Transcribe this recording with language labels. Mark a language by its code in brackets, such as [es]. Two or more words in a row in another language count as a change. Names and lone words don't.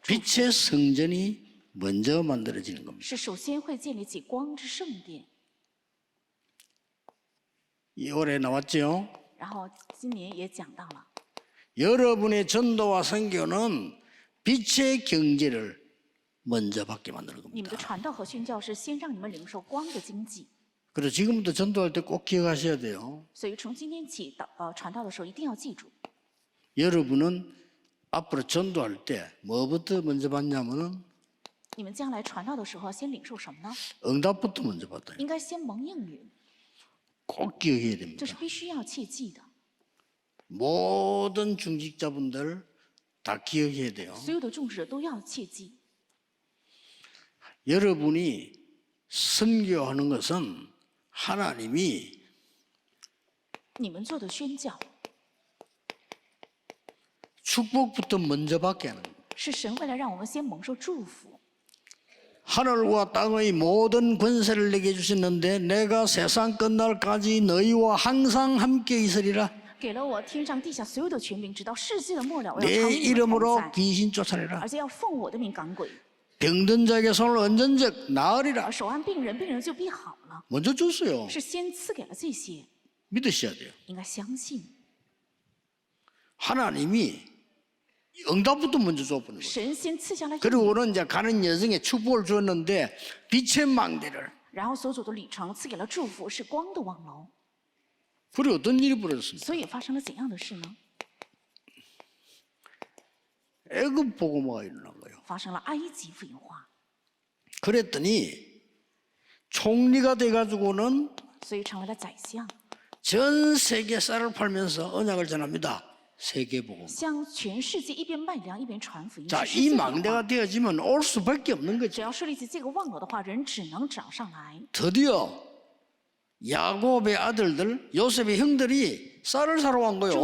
[ko] 빛의 성전이 먼저 만들어지는 겁니다. [zh] 是首先会建立起光之圣殿。 [ko] 이 올해 나왔죠? [zh] 然后今年也讲到了， [ko] 여러분의 전도와 선교는 빛의 경제를 먼저 받게 만드는 [zh] 你们的 [ko] 겁니다. [zh] 传道和宣教是先让你们领受光的经济。 [ko] 그래서 지금부터 전도할 때 꼭 기억하셔야 돼요. [zh] 所以从今天起传道的时候一定要记住， [ko] 여러분은 앞으로 전도할 때 뭐부터 먼저 받냐면은 [zh] 你们将来传道的时候先领受什么呢？ [ko] 응답부터 먼저 받아요. [zh] 应该先蒙应允， [ko] 꼭 기억해야 [zh] 这 [ko] 됩니다. [zh] 是必须要切记的。 [ko] 모든 중직자분들 다 기억해야 돼요. [zh] 所有的众者都要切记， [ko] 여러분이 선교하는 것은 하나님이 [zh] 你们做的宣教 [ko] 축복부터 먼저 받게 하는 거예요. [zh] 是神为了让我们先蒙受祝福。 [ko] 하늘과 땅의 모든 권세를 내게 주셨는데 내가 세상 끝날까지 너희와 항상 함께 있으리라. [zh] 给了我天上地下所有的权柄，直到世界的末了，我要 [ko] 내 [zh] 常与你们同 [ko] 이름으로 [zh] 在， [ko] 귀신 쫓아내라. [zh] 而且要奉我的名赶鬼， [ko] 병든 자에게 손을 얹은 적 나으리라. [zh] 手按病人，病人就必好了。 [ko] 먼저 줬어요. [zh] 是先赐给了这些， [ko] 믿으셔야 돼요. [zh] 应该相信 [ko] 하나님이 응답부터 먼저 줘보는 거예요. [zh] 神先赐下来应 [ko] 그리고 [zh] 允， [ko] 우리는 이제 가는 여정에 축복을 주었는데 빛의 망대를. [zh] 然后所走的旅程赐给了祝福，是光的望楼。 [ko] 그리고 어떤 일이 벌어졌습니까? [zh] 所以发生了怎样的事呢？ [ko] 애굽 복음화가 일어난 거예요. [zh] 发生了埃及福音化， [ko] 그랬더니 총리가 돼가지고는 [zh] 所以成为了宰相， [ko] 전 세계 쌀을 팔면서 언약을 전합니다. 세계 복음. [zh] 向全世界一边卖粮一边传福音。 [ko] 자, [zh] 是世 [ko] 이 [zh] 界文化 [ko] 망대가 되어지면 올 수밖에 없는 [zh] 只 [ko] 거죠. [zh] 要设立起这个望楼的话，人只能找上来。 [ko] 드디어 야곱의 아들들, 요셉의 형들이 쌀을 사러 간 거예요.